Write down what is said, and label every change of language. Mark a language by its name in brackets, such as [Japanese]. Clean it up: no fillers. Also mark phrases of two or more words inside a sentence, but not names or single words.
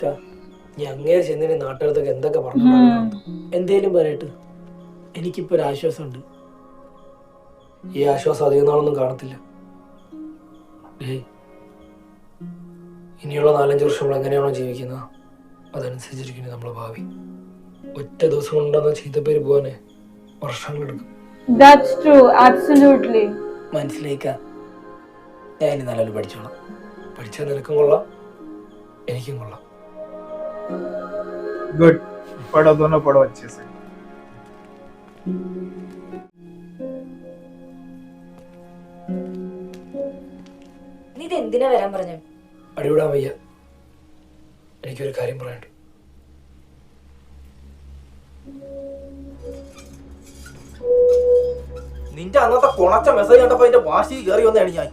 [Malayalam] ഞാൻ അങ്ങേരെ ചെന്നിന് നാട്ടുകാർത്തൊക്കെ എന്തൊക്കെ പറഞ്ഞു. എന്തേലും പറയട്ട്, എനിക്കിപ്പോ ഒരു ആശ്വാസമുണ്ട്. ഈ ആശ്വാസം അധികം നാളൊന്നും കാണത്തില്ല. ഇനിയുള്ള 4-5 വർഷം നമ്മൾ എങ്ങനെയാണോ ജീവിക്കുന്നത് അതനുസരിച്ചിരിക്കുന്നു നമ്മളെ ഭാവി. ഒറ്റ ദിവസം കൊണ്ടുവന്ന ചീത്തപ്പേര് പോവാനെ വർഷങ്ങളെടുക്കും. [English] That's true, absolutely. [Malayalam] മനസ്സിലായിക്ക. ഞാൻ ഇനി നല്ലൊരു പഠിച്ചോളാം. പഠിച്ചാൽ നിനക്കും കൊള്ളാം, എനിക്കും കൊള്ളാം. [English] Good. [Hindi] पढ़ो दोनों पढ़ो अच्छे से. [Malayalam] നീ ഇത് എന്തിനാ വരാൻ പറഞ്ഞു? അടിവിടാൻ വയ്യ. എനിക്കൊരു കാര്യം പറയാനുണ്ട്. നിന്റെ അന്നത്തെ കുണച്ച മെസ്സേജ് കണ്ടപ്പോ അതിന്റെ വാശി കയറി വന്നതാണ് ഞാൻ.